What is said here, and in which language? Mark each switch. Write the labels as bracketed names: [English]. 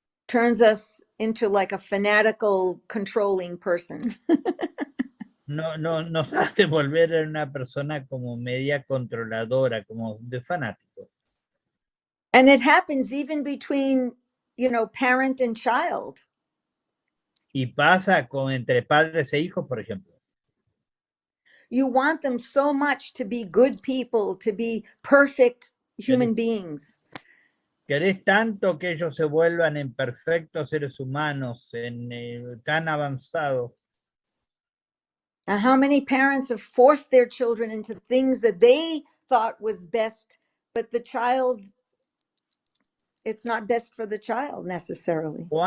[English] turns us into like a fanatical, controlling person. [Spanish] nos hace volver a una persona como media controladora, como de fanático. [English] And it happens even between, parent and child. [Spanish] Y pasa con entre padres e hijos, por ejemplo. [English] You want them so much to be good people, to be perfect human beings. [Spanish] Querés tanto que ellos se vuelvan en perfectos seres humanos, tan avanzados. [English] And how many parents have forced their children into things that they thought was best, but the child, it's not best for the child necessarily.